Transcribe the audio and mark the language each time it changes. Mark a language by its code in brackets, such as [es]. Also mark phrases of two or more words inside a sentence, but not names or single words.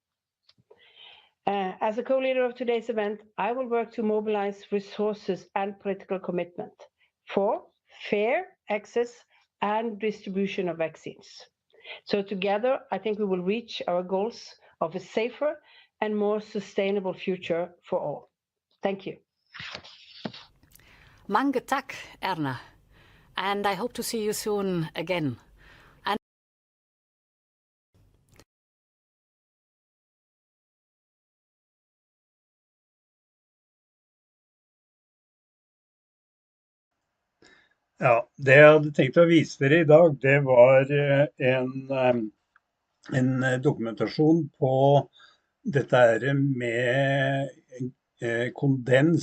[en] As a co-leader of today's event, I will work to mobilize resources and political commitment for fair access and distribution of vaccines. So together, I think we will reach our goals of a safer and more sustainable future for all. Thank you. [no] Mange tak, Erna. [en] And I hope to see you soon again. [no] Ja, det jeg hadde tenkt å vise dere I dag, det var en dokumentasjon på dette med kondens.